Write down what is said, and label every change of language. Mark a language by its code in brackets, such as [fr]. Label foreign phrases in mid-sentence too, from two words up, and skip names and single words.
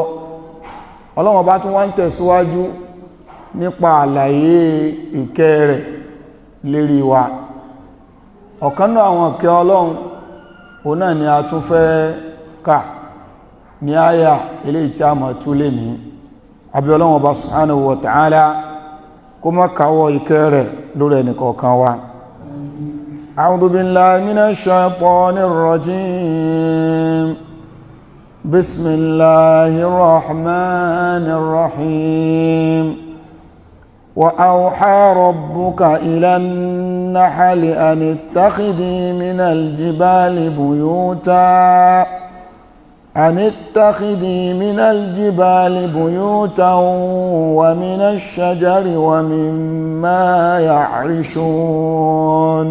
[yo] Ọlọ́run Ọba tún wá ń tẹ̀síwájú nípa àlàyé ìkẹ́ rẹ̀ lérí wa. Ọ̀kan náà àwọn ìkẹ́ Ọlọ́run òun náà ni a tún fẹ́ kà ní àyà eléyìí tí a mọ̀ tú lé ní. Àbí Ọlọ́run Ọba [ar] سبحانه وتعالى [yo] kó má káwọ́ ìkẹ́ rẹ̀ lórí ẹnìkọ̀ọ̀kan wa. [ar] أعوذ بالله من الشيطان الرجيم. بسم الله الرحمن الرحيم. وأوحى ربك إلى النحل أن اتخذي من الجبال بيوتا ومن الشجر ومما يعرشون.